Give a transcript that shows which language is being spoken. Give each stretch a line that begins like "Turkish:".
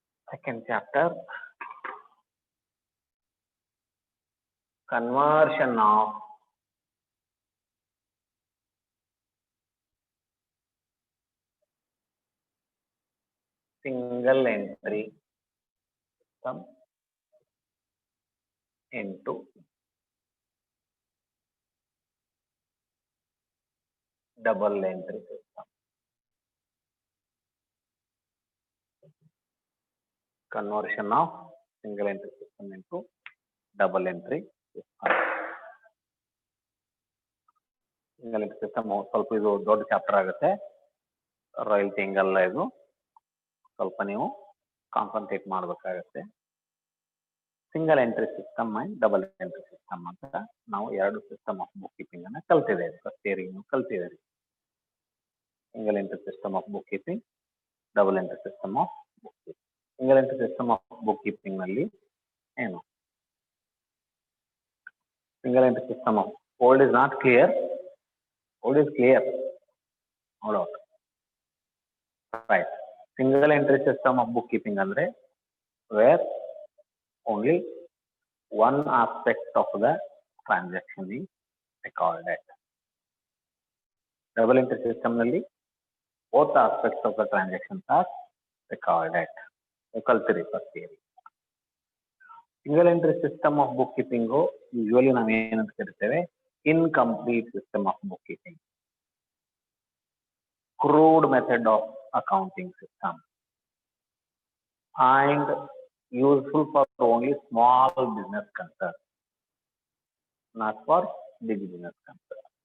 English: Second chapter, conversion of single entry system into double entry system. Conversion of single entry system into double entry system.
Kannada: Single entry system ಸ್ವಲ್ಪ ಇದು ದೊಡ್ಡ chapter ಆಗುತ್ತೆ. Royalty ಹಿಂಗಲ್ಲ, ಇದು ಸ್ವಲ್ಪ ನೀವು concentrate ಮಾಡಬೇಕಾಗತ್ತೆ. Single entry system and double entry system ಅಂತ ನಾವು 2 ಸಿಸ್ಟಮ್ ಆಫ್ ಬುಕ್ ಕೀಪಿಂಗ್ ಅನ್ನ ಕಲ್ತಿದ್ದೇವೆ. ಫಸ್ಟ್ ಇಯರ್ ನೀವು ಕಲ್ತಿದ್ದೀರಿ. Single entry system of book keeping, double entry system of book keeping. Single entry system of book keeping ನಲ್ಲಿ ಏನು?
English: Single entry system of old is not clear, old is clear.
Kannada: ನೋಡೋ right.
English: Single entry system of book keeping ಅಂದ್ರೆ where only one aspect of the transaction is recorded. Double entry system nalli both aspects of the transactions are recorded. Kaltiri first theory. Single entry system of bookkeeping usually
Kannada: ನಾವು ಏನಂತ ಕರಿತೇವೆ?
English: Incomplete system of bookkeeping, crude method of accounting system, and useful for only small business concern, not for big business concern.